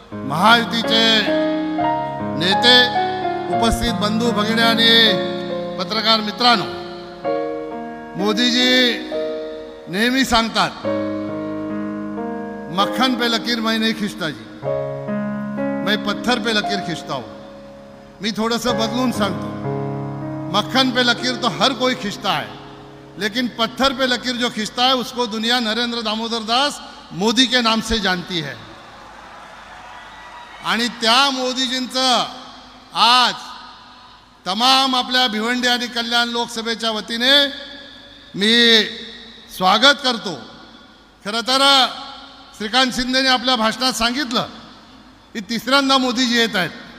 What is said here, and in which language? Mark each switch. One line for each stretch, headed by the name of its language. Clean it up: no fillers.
Marathi: महायुतीचे नेते, उपस्थित बंधू भगिनी आणि पत्रकार मित्रांनो, मोदीजी नेहमी सांगतात,
Hindi: मक्खन पे लकीर मैं नहीं खींचता जी, मैं पत्थर पे लकीर खींचता हूं.
Marathi: मी थोडंसं बदलून सांगतो,
Hindi: मक्खन पे लकीर तो हर कोई खींचता है, लेकिन पत्थर पे लकीर जो खींचता है उसको दुनिया नरेंद्र दामोदर दास मोदी के नाम से जानती है.
Marathi: आणि त्या मोदीजींचं आज तमाम आपल्या भिवंडी आणि कल्याण लोकसभेच्या वतीने मी स्वागत करतो. खरं तर श्रीकांत शिंदेने आपल्या भाषणात सांगितलं की तिसऱ्यांदा मोदीजी येत आहेत.